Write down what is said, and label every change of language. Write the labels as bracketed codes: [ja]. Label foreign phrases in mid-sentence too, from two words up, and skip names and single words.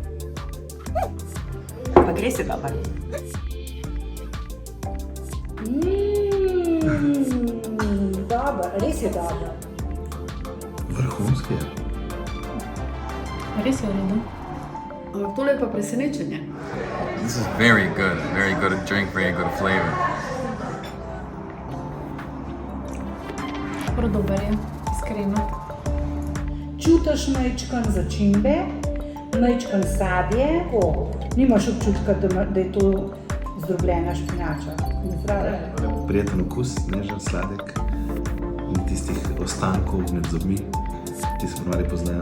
[sl] Pa gre se dobar. Dober, res je dober. Vrhunski je. Res je v redu. Ampak tole je pa presenečenje. [en] This is very good drink, very good flavor. [sl] Prav dober je, iskreno. Čutiš majčkan začimbe, majčkan sadje, nimaš občutka, da je to zdrobljena špinača. Prijeten okus, nežen, sladek, in tistih ostankov med zobmi, ki se ponovadi poznajo.